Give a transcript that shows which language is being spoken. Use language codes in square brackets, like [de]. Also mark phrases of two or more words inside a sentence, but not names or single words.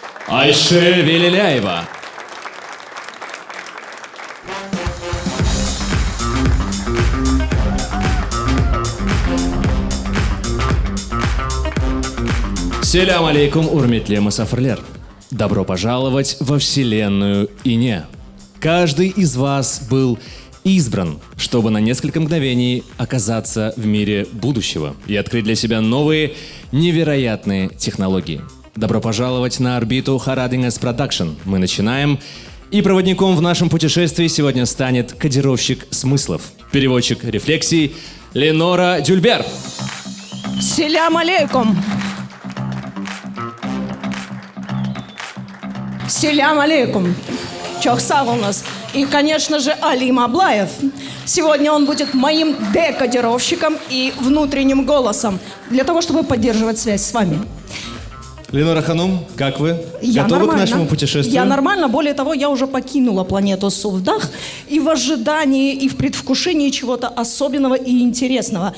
[ru] Айше Велеляева. [crh] Селям алейкум, урметле масафрлер. [ru] Добро пожаловать во вселенную Ине. Каждый из вас был избран, чтобы на несколько мгновений оказаться в мире будущего и открыть для себя новые невероятные технологии. Добро пожаловать на орбиту Haradinges Production. Мы начинаем. И проводником в нашем путешествии сегодня станет кодировщик смыслов, переводчик рефлексий Ленора Дюльбер. [crh] Селям алейкум. Селям алейкум. [ru] Чохсав у нас. И, конечно же, Алим Аблаев. Сегодня он будет моим декодировщиком и внутренним голосом для того, чтобы поддерживать связь с вами. Ленора Ханум, как вы? Я Готовы нормально. к нашему путешествию? Я нормально. Более того, я уже покинула планету Сувдах и в ожидании, и в предвкушении чего-то особенного и интересного.